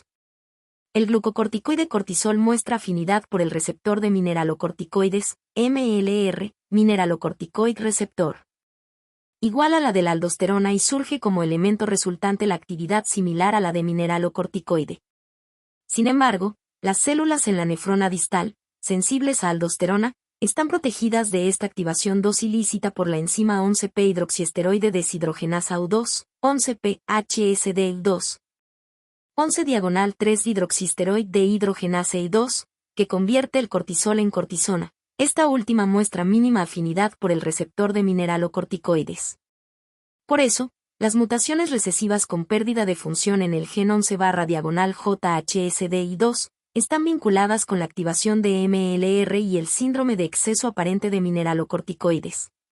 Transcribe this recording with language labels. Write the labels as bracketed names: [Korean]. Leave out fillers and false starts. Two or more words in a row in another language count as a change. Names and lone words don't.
[Spanish] El glucocorticoide cortisol muestra afinidad por el receptor de mineralocorticoides, MLR, [English] mineralocorticoid receptor, [Spanish] igual a la de la aldosterona y surge como elemento resultante la actividad similar a la de mineralocorticoide. Sin embargo, las células en la nefrona distal, sensibles a aldosterona, están protegidas de esta activación 2 ilícita por la enzima 11P hidroxiesteroide deshidrogenasa U2, 11P HSD2. 11-3 dihidroxiesteroide dehidrogenasa I2, que convierte el cortisol en cortisona. Esta última muestra mínima afinidad por el receptor de mineralocorticoides. Por eso, las mutaciones recesivas con pérdida de función en el gen 11-JHSDI2 están vinculadas con la activación de MLR y el síndrome de exceso aparente de mineralocorticoides.